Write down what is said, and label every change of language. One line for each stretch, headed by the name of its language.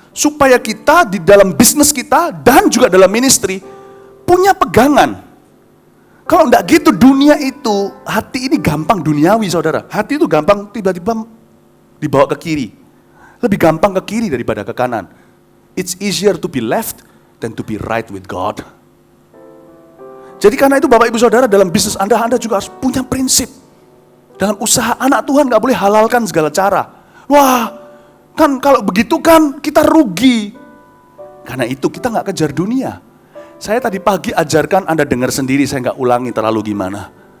Indonesian: Supaya kita di dalam bisnis kita dan juga dalam ministry punya pegangan. Kalau enggak gitu, dunia itu, hati ini gampang duniawi saudara. Hati itu gampang tiba-tiba dibawa ke kiri. Lebih gampang ke kiri daripada ke kanan.
English: It's easier to be left than to be right with God.
Indonesian: Jadi karena itu Bapak Ibu Saudara, dalam bisnis Anda juga harus punya prinsip. Dalam usaha anak Tuhan gak boleh halalkan segala cara. Wah, kan kalau begitu kan kita rugi. Karena itu kita gak kejar dunia. Saya tadi pagi ajarkan, Anda dengar sendiri, saya gak ulangi terlalu gimana.